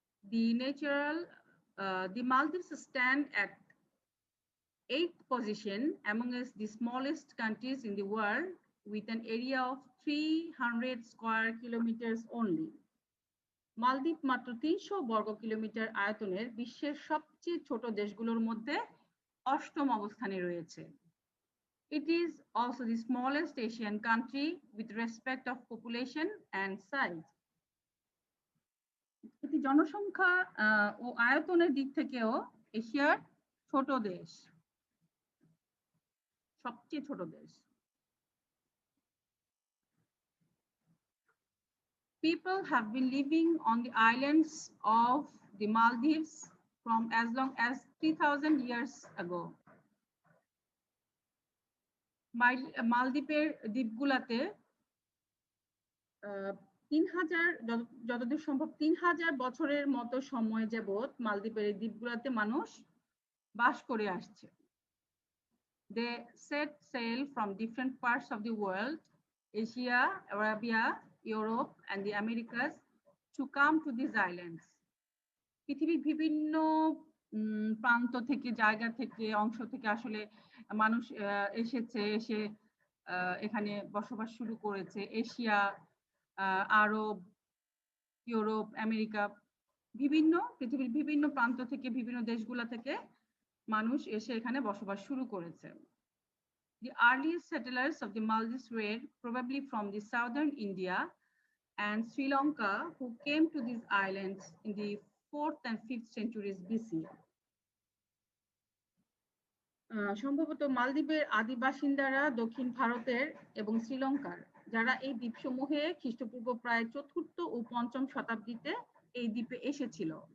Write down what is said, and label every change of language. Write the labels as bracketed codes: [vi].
[en] The Maldives stand at 8th position amongst the smallest countries in the world with an area of 300 square kilometers only. [bn] মালদ্বীপ মাত্র 300 বর্গ kilometre আয়তনের বিশ্বের সবচেয়ে ছোট দেশগুলোর মধ্যে 8ম অবস্থানে রয়েছে। [en] It is also the smallest Asian country with respect of population and size. [bn] এটি জনসংখ্যা ও আয়তনের দিক থেকেও এশিয়ার ছোট দেশ, সবচেয়ে ছোট দেশ। [en] People have been living on the islands of the Maldives from as long as 3000 years ago. [bn] মালদ্বীপের দ্বীপগুলাতে 3000, যতদূর সম্ভব 3000 বছরের মতো সময় যাবত মালদ্বীপের এই দ্বীপগুলাতে মানুষ বাস করে আসছে। [en] They set sail from different parts of the world, Asia, Arabia, Europe, and the Americas, to come to these islands. [bn] পৃথিবীর বিভিন্ন প্রান্ত থেকে, জায়গা থেকে, অংশ থেকে আসলে মানুষ এসে এখানে বসবাস শুরু করেছে। এশিয়া, আরব, ইউরোপ, আমেরিকা, পৃথিবীর বিভিন্ন প্রান্ত থেকে, বিভিন্ন দেশগুলা থেকে মানুষ এসে এখানে বসবাস শুরু করেছে। [en] The earliest settlers of the Maldives were probably from the southern India and Sri Lanka, who came to these islands in the 4th and 5th centuries BC. [bn] সম্ভবত মালদ্বীপের আদি বাসিন্দারা দক্ষিণ ভারতের এবং শ্রীলঙ্কার, যারা এই দ্বীপসমূহে খ্রিস্টপূর্ব প্রায় 4th ও 5ম শতাব্দীতে এই দ্বীপে এসেছিল।